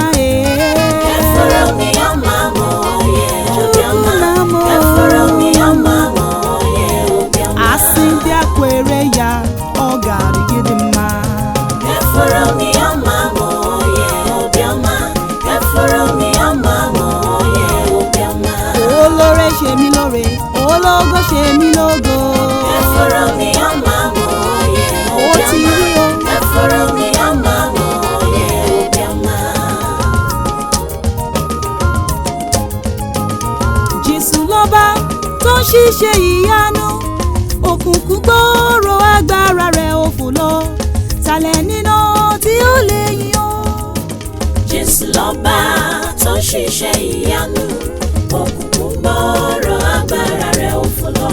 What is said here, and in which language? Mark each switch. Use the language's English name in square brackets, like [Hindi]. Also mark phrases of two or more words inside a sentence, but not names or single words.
[Igbo] Efuru mi ọma mọ onye obi ọma. Efuru mi ọma mọ onye obi ọma. Asị ndị a kwere ya, ọ ga-adịgide mma. Efuru mi ọma mọ onye obi ọma. Efuru mi ọma mọ onye obi ọma. [Yoruba] Olóore ṣe mí lóore, ológo ṣe mí lógo. [Igbo] Efuru mi ọma mọ onye obi [Yoruba] Ó ti [Igbo] ọma. [Yoruba] rí o. [Igbo] Efuru mi ọma mọ onye obi ọma. [Yoruba] Jésù lọ́ba tó ń ṣiṣẹ́ ìyanu, òkùnkùn gbòòrò agbára rẹ̀ ò fò lọ. Talẹ̀ nínú tí ó lè yìn ọ́. Jésù lọ́ba tó ń ṣiṣẹ́ ìyanu, òkùnkùn gbòòrò agbára rẹ̀ ò fò lọ.